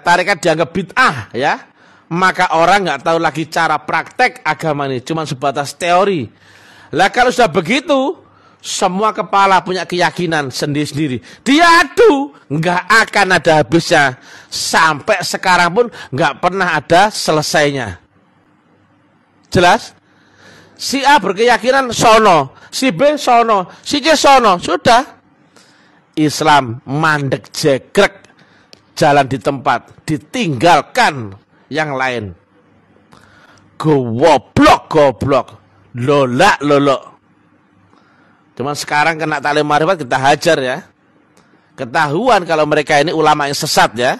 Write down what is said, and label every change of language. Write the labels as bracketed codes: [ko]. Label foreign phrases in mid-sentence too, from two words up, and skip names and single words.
[id] Tarikat dianggap bid'ah ya. Maka orang gak tahu lagi cara praktek agama ini. Cuma sebatas teori. Lah kalau sudah begitu, semua kepala punya keyakinan sendiri-sendiri. Diadu, nggak akan ada habisnya. Sampai sekarang pun nggak pernah ada selesainya. Jelas? Si A berkeyakinan sono, si B sono, si C sono. Sudah. Islam mandek jegrek, jalan di tempat, ditinggalkan yang lain. Goblok, lolak. Cuman sekarang kena taklim marifat kita hajar ya. Ketahuan kalau mereka ini ulama yang sesat ya.